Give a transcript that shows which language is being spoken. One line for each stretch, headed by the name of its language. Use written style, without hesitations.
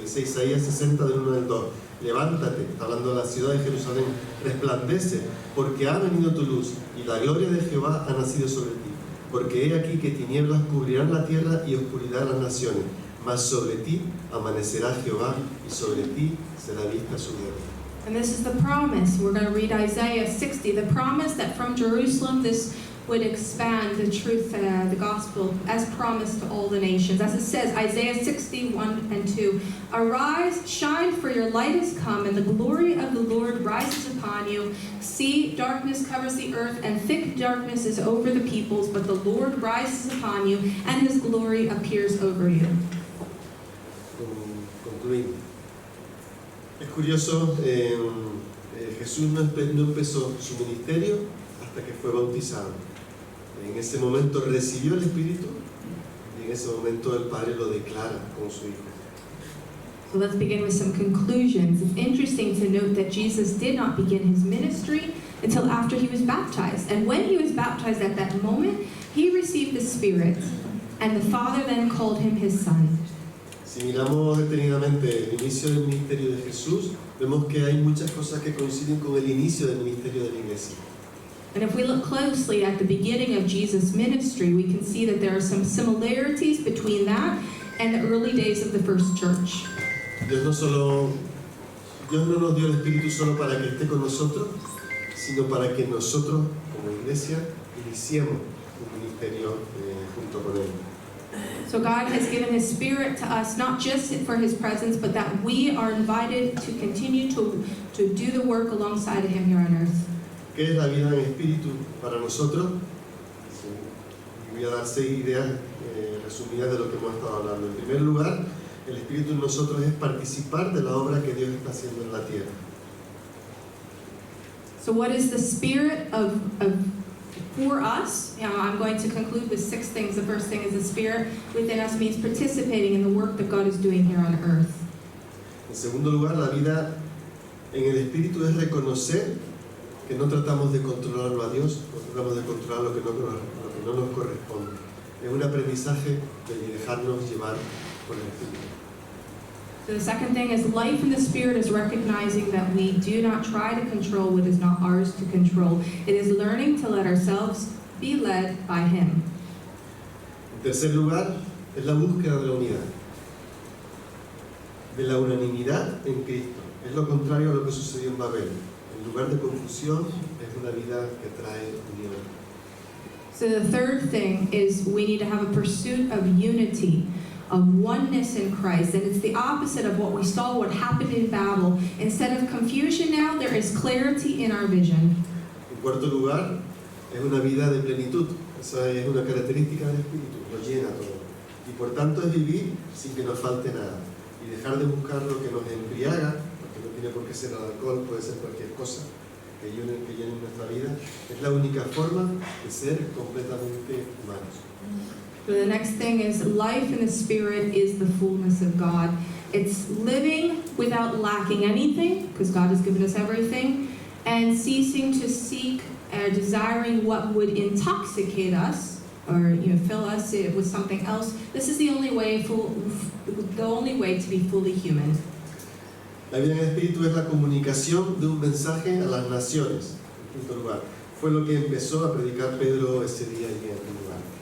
Spanish: Dice Isaías 60 del 1 al 2, levántate, está hablando de la ciudad de Jerusalén, resplandece, porque ha venido tu luz y la gloria de Jehová ha nacido sobre ti. Porque he aquí que tinieblas cubrirán la tierra y oscuridad las naciones, mas sobre ti amanecerá Jehová y sobre ti será vista su gloria.
English: And this is the promise. We're going to read Isaiah 60, the promise that from Jerusalem this would expand the truth, the gospel, as promised to all the nations. As it says, Isaiah 61 and 2, arise, shine, for your light is come, and the glory of the Lord rises upon you. See, darkness covers the earth, and thick darkness is over the peoples, but the Lord rises upon you, and his glory appears over you.
Spanish: Concluimos. Es curioso, Jesús no empezó su ministerio hasta que fue bautizado. En ese momento recibió el Espíritu y en ese momento el Padre lo declara como su Hijo.
English: So let's begin with some conclusions. It's interesting to note that Jesus did not begin his ministry until after he was baptized. And when he was baptized at that moment, he received the Spirit, and the Father then called him his Son.
Spanish: Si miramos detenidamente el inicio del ministerio de Jesús, vemos que hay muchas cosas que coinciden con el inicio del ministerio de la Iglesia.
English: And if we look closely at the beginning of Jesus' ministry, we can see that there are some similarities between that and the early days of the first church.
Spanish: Dios no nos dio el Espíritu solo para que esté con nosotros, sino para que nosotros, como Iglesia, iniciemos un ministerio junto con Él.
English: So God has given His Spirit to us, not just for His presence, but that we are invited to continue to do the work alongside of Him here on earth.
Spanish: ¿Qué es la vida en espíritu para nosotros? Sí, voy a dar 6 ideas resumidas de lo que hemos estado hablando. En primer lugar, el espíritu en nosotros es participar de la obra que Dios está haciendo en la tierra.
English: So what is the Spirit of for us? I'm going to conclude with 6 things. The first thing is the Spirit within us means participating in the work that God is doing here on earth.
Spanish: En segundo lugar, la vida en el espíritu es reconocer que no tratamos de controlarlo a Dios, no tratamos de controlar lo que no nos corresponde. Es un aprendizaje de dejarnos llevar por el espíritu.
English: So the second thing is life in the Spirit is recognizing that we do not try to control what is not ours to control. It is learning to let ourselves be led by Him.
Spanish: En tercer lugar, es la búsqueda de la unidad, de la unanimidad en Cristo. Es lo contrario a lo que sucedió en Babel. En lugar de confusión, es una vida que trae unión.
English: So the third thing is we need to have a pursuit of unity, of oneness in Christ. And it's the opposite of what we saw, what happened in Babel. Instead of confusion now, there is clarity in our vision.
Spanish: En cuarto lugar, es una vida de plenitud. Esa es una característica del Espíritu, lo llena todo. Y por tanto es vivir sin que nos falte nada. Y dejar de buscar lo que nos embriaga, porque no tiene por qué ser el alcohol, puede ser cualquier cosa que llene nuestra vida. Es la única forma de ser completamente humanos.
English: So the next thing is life in the Spirit is the fullness of God. It's living without lacking anything, because God has given us everything, and ceasing to seek or desiring what would intoxicate us or fill us with something else. This is the only way to be fully human.
Spanish: La vida en el Espíritu es la comunicación de un mensaje a las naciones. En quinto lugar, fue lo que empezó a predicar Pedro ese día allí en aquel lugar.